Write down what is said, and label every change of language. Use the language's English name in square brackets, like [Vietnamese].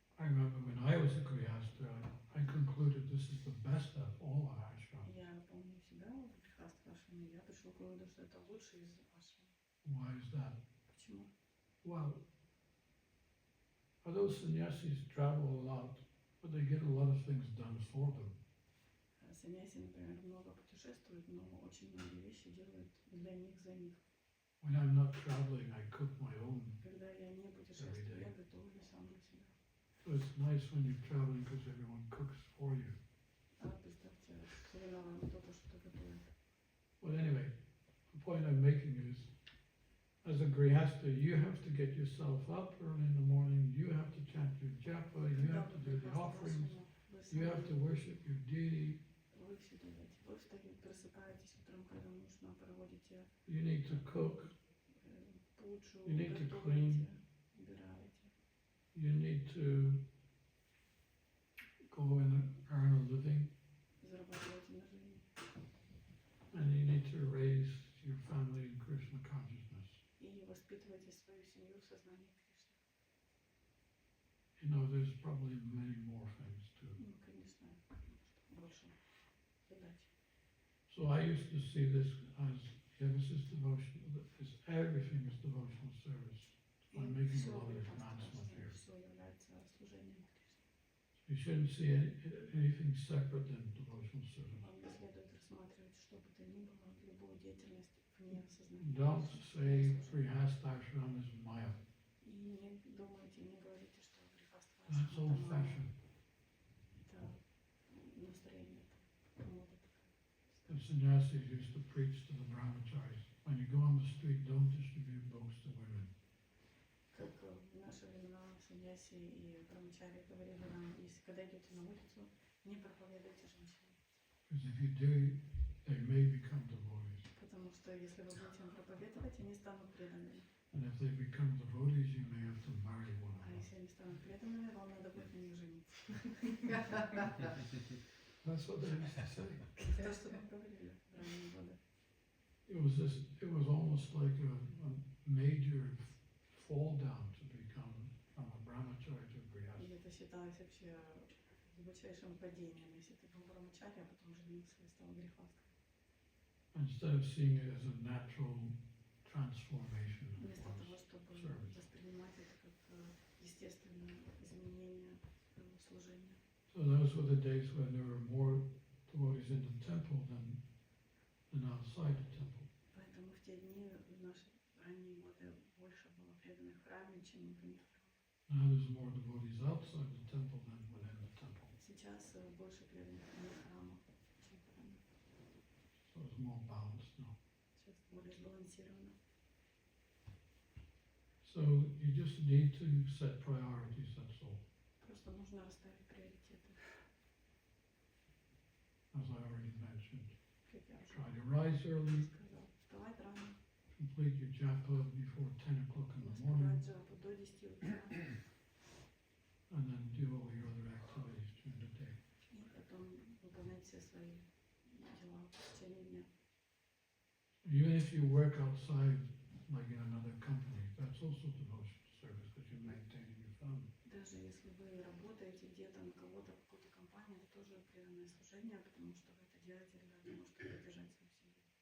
[English] remember when I was a Grihastha, I concluded this is the best of all our ashrams. [Russian] Я помню себя в Грихастха ашраме, я пришел к выводу, что это лучший из ашрам. [English] Why is that? [Russian] Почему? [English] Well, although sannyasis travel a lot, but they get a lot of things done for them. [Russian] Саньяси, например, много путешествуют, но очень многие вещи делают для них, за них. [English] When I'm not traveling, I cook my own. [Russian] Когда я не путешествую, я готовлю сам для себя. [English] So it's nice when you're traveling because everyone cooks for you. [Russian] А представьте, все время вам кто-то что-то готовит. [English] But anyway, the point I'm making is, as a Grihastha, you have to get yourself up early in the morning, you have to chant your japa, you have to do the offerings, you have to worship your deity. [Russian] Вы все делаете. Вы просыпаетесь утром, когда нужно, проводите [English] You need to cook, [Russian] пуджу, [English] You need to [Russian] готовите, убираете. [English] you need to go and earn a living, [Russian] Зарабатываете на жизнь. [English] and you need to raise your family in Krishna Consciousness. [Russian] И воспитываете свою семью в сознании Кришны. [English] You know, there's probably many more things too. [Russian] Ну, конечно, больше задач. [English] So I used to see this as, yeah, this is devotion, everything is devotional service. So I'm making a lot of advancement here. [Russian] Все является служением Кришне. [English] You shouldn't see anything separate than devotional service. [Russian] Вам не следует рассматривать что бы то ни было, любую деятельность вне сознания. [English] Don't say Grihastha ashram is Maya. [Russian] И не думайте, не говорите, что Грихастха [English] That's old fashioned. [Russian] это настроение, это мода такая. [English] The sannyasis used to preach to the brahmacharis. When you go on the street, don't distribute books to women. [Russian] Как в наши времена саньяси и брамачари говорили нам, если когда идете на улицу, не проповедуйте женщинам. [English] Because if you do, they may become devotees. [Russian] Потому что если вы будете им проповедовать, они станут преданными. [English] And if they become devotees, you may have to marry one of [Russian] А [English] them. [Russian] если они станут преданными, вам надо будет на них жениться. [English] That's what they used to say. [Russian] То, что мы говорили в ранние годы. [English] It was almost like a major fall down to become from a brahmachari to a [Russian] И [English] grihastha. [Russian] это считалось вообще глубочайшим падением, если ты был брамачари, а потом женился и стал грехастом. [English] Instead of seeing it as a natural transformation of [Russian] Вместо того, [English] one's [Russian] чтобы [English] service. [Russian] воспринимать это как естественное изменение служения. [English] So those were the days when there were more devotees in the temple than outside the temple. [Russian] Поэтому в те дни, в наши ранние годы, больше было преданных в храме, чем вне храма. [English] Now there's more devotees outside the temple than within the temple. [Russian] Сейчас больше преданных вне храма, чем в храме. [English] So it's more balanced now. [Russian] Сейчас более сбалансировано. [English] So you just need to set priorities, that's all. [Russian] Просто нужно расставить приоритеты. [English] As I already mentioned, [Russian] Как я уже [English] try to rise early, [Russian] сказал, вставать рано, [English] complete your japa before 10 o'clock in the morning, [Russian] успевать джапу до 10 утра, [English] and then do all your other activities during the day. [Russian] и потом выполнять все свои дела в течение дня. [English] Even if you work outside, like in another company, that's also devotional service because you're maintaining your family. [Russian] Даже если вы работаете где-то на кого-то, в какой-то компании, это тоже преданное служение, потому что вы это делаете для того, чтобы поддержать свою семью.